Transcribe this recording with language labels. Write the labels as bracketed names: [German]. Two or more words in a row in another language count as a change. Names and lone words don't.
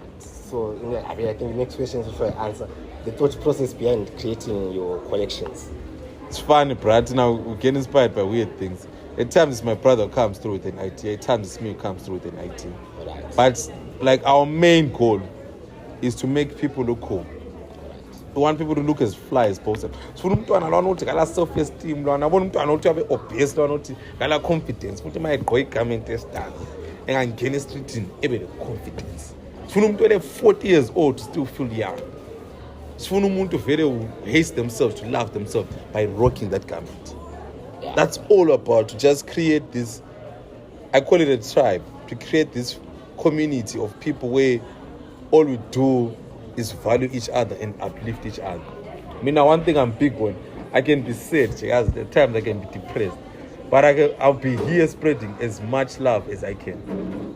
[English] So I think the next question is also answer the thought process behind creating your collections. It's funny, bro. Now we get inspired by weird things. At times my brother comes through with an idea. At times it's me who comes through with an idea. Right. But like our main goal is to make people look cool. We want people to look as fly as possible. [North Ndebele] So umntwana lo anothi kala self-esteem lo anabona umntwana othi abe obvious lo anothi kala confidence futhi mayigqoka igament estance engangena estreetini ebe confidence. Sifuna umuntu ole [English] 40 years old to still feel young. [North Ndebele] Sifuna umuntu vele [English] who hates themselves to love themselves by rocking that garment. That's all about, to just create this, I call it a tribe, to create this community of people where all we do is value each other and uplift each other. I mean, one thing I'm big on, I can be sad, at times I can be depressed, but I'll be here spreading as much love as I can.